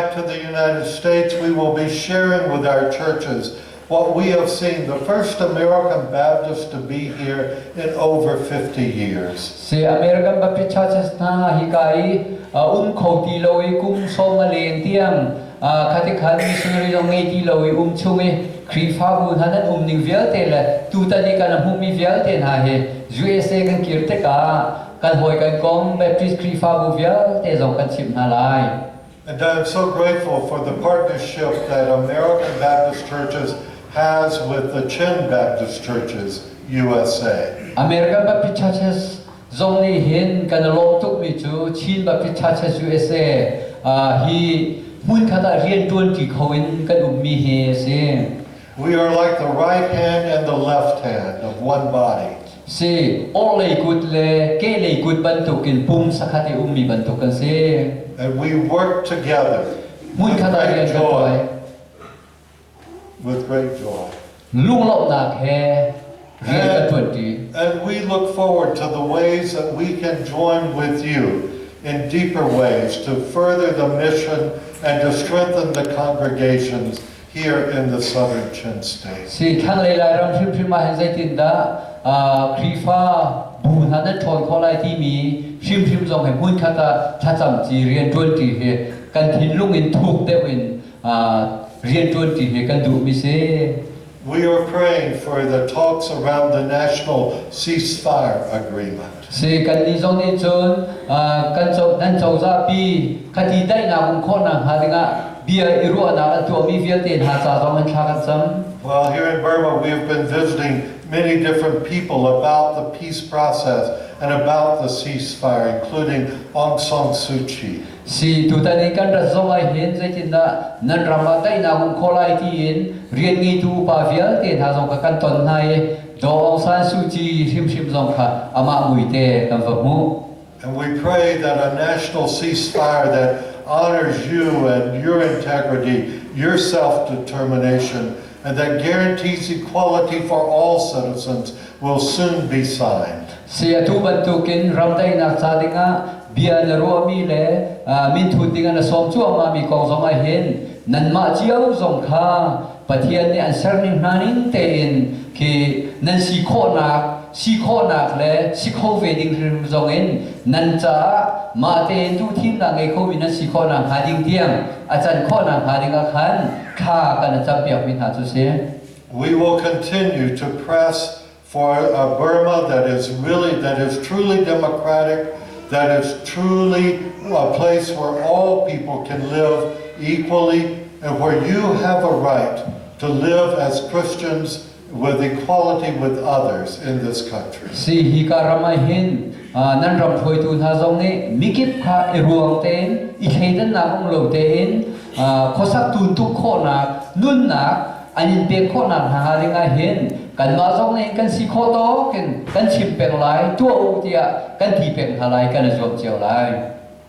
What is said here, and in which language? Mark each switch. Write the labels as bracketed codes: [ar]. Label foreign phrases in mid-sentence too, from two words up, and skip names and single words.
[en] back to the United States, we will be sharing with our churches what we have seen, the first American Baptist to be here in over 50 years. [hlt] Si American Baptist Churches na hikai khoti loi kum somalen tiang khatikhan missionary dong ngai ti loi chungi krifa bu hanan ning vial te la tu ta ni kan humi vial te na he USA kan kirte ka kan hoi kan kom Baptist krifa bu vial te zong kan chim na lai. [en] And I'm so grateful for the partnership that American Baptist Churches has with the Chin Baptist Churches, USA. [hlt] American Baptist Churches zong ni hin kan long tuk mi chu Chin Baptist Churches USA hi mun khata rian tuan ti khowin kan mi he se. [en] We are like the right hand and the left hand of one body. [hlt] Si all lei kut le ke lei kut bantukin pum sakhati mi bantukan se. [en] And we work together [hlt] Mun khata rian kan toy [en] with great joy. [hlt] Lung lop nak he rian kan tuan ti. [en] And we look forward to the ways that we can join with you in deeper ways to further the mission and to strengthen the congregations here in the southern Chin State. [hlt] Si khang lei lai ram phim ma han zai tin da krifa bu han da thoi kholai ti mi phim zong he mun khata cham chi rian tuan ti he kan thin lung in thuk te win rian tuan ti he kan du mi se. [en] We are praying for the talks around the national ceasefire agreement. [hlt] Si kan ni zong ni chun kan chau nan chau za pi khati dai na kum khon na ha dinga bia iru na tu mi vial te ha cha zong an tha kan sam. [en] Well, here in Burma, we have been visiting many different people about the peace process and about the ceasefire, including Aung San Suu Kyi. [hlt] Si tu ta ni kan ra zong ai hin zai tin da nan rama dai na kum kholai ti in rian ngi tu pa vial te ha zong ka kan ton nai do Aung San Suu Kyi him zong kha ama mui te kan va mu. [en] And we pray that a national ceasefire that honors you and your integrity, your self-determination, and that guarantees equality for all citizens will soon be signed. [hlt] Si atu bantukin ramdai na sadinga bia na ro mi le min thu tinga na som chu ama mi kong zong ai hin nan ma chiao zong kha pathian ni answer ning hanin te in ki nan si kho nak le si kho ve ding rim zong in nan cha ma te tu thim na ngai kho min si kho na ha ding tiang achan kho na ha ding a khan kha kan cham piak min ha chu se. [en] We will continue to press for a Burma that is truly democratic, that is truly a place where all people can live equally and where you have a right to live as Christians with equality with others in this country. [hlt] Si hi ka ramai hin nan ram thoi tu ha zong ni mikip kha eruang ten I kheidan na ong lo ten khosak tun tu kho na nun na anin pe kho na ha ringa hin kan ma zong ni kan si kho to kan chim pek lai tu o tia kan thi pek ha lai kan zom chiao lai.